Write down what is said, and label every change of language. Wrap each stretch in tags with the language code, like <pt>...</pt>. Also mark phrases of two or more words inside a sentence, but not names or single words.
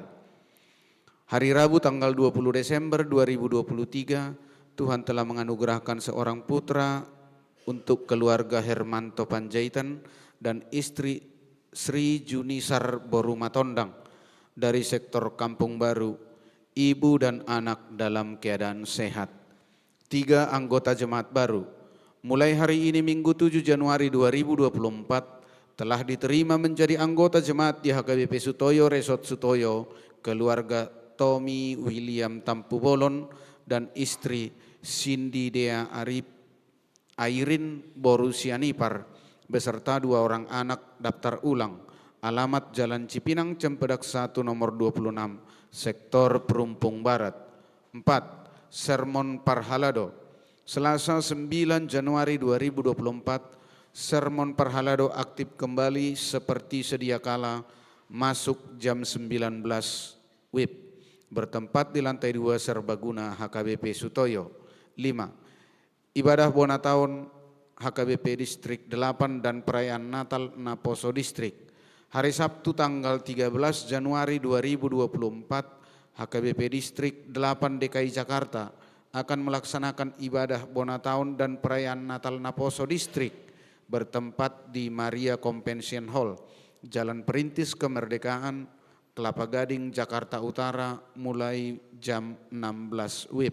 <id>Hari Rabu tanggal 20 Desember 2023, Tuhan telah menganugerahkan seorang putra untuk keluarga Hermanto Panjaitan dan istri Sri Junisar Boru Matondang dari sektor Kampung Baru, ibu dan anak dalam keadaan sehat. 3. Anggota jemaat baru. Mulai hari ini Minggu 7 Januari 2024 telah diterima menjadi anggota jemaat di HKBP Sutoyo, Resort Sutoyo, keluarga Tommy William Tampu Bolon dan istri Cindy Dea Airin Boru Sianipar beserta 2 orang anak daftar ulang. Alamat Jalan Cipinang Cempedak 1 nomor 26, sektor Perumpung Barat. 4. Sermon Parhalado. Selasa 9 Januari 2024, Sermon Parhalado aktif kembali seperti sedia kala, masuk jam 19 WIB, bertempat di lantai 2 Serbaguna HKBP Sutoyo. 5. Ibadah Bona Tahun HKBP Distrik 8 dan perayaan Natal Naposo Distrik. Hari Sabtu tanggal 13 Januari 2024, HKBP Distrik 8 DKI Jakarta akan melaksanakan ibadah Bona Tahun dan perayaan Natal Naposo Distrik bertempat di Maria Convention Hall, Jalan Perintis Kemerdekaan, Kelapa Gading, Jakarta Utara mulai jam 16 WIB.</id>